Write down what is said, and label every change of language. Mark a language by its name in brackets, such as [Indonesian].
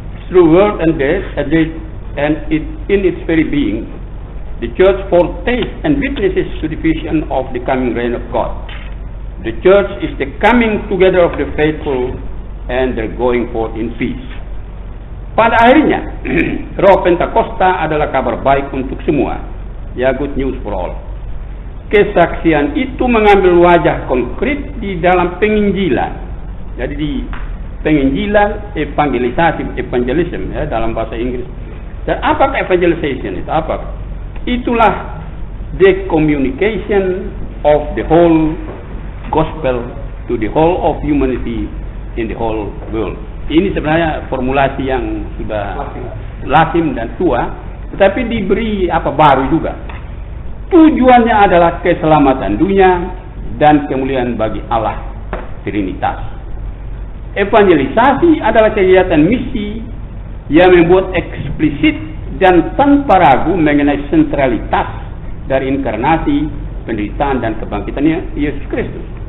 [English] Through word and deed, and in its very being, the church foretastes and witnesses to the vision of the coming reign of God. The church is the coming together of the faithful and their going forth in peace. [Indonesian] Pada akhirnya, Roh Pentakosta adalah kabar baik untuk semua. Ya, [English] good news for all. [Indonesian] Kesaksian itu mengambil wajah konkret di dalam penginjilan. Jadi di penginjilan, evangelism ya, dalam bahasa Inggris. Dan apakah evangelization itu? Apa? Itulah [English] the communication of the whole gospel to the whole of humanity in the whole world. [Indonesian] Ini sebenarnya formulasi yang sudah lazim dan tua, tetapi diberi baru juga. Tujuannya adalah keselamatan dunia dan kemuliaan bagi Allah Trinitas. Evangelisasi adalah kegiatan misi yang membuat eksplisit dan tanpa ragu mengenai sentralitas dari inkarnasi, penderitaan dan kebangkitannya Yesus Kristus.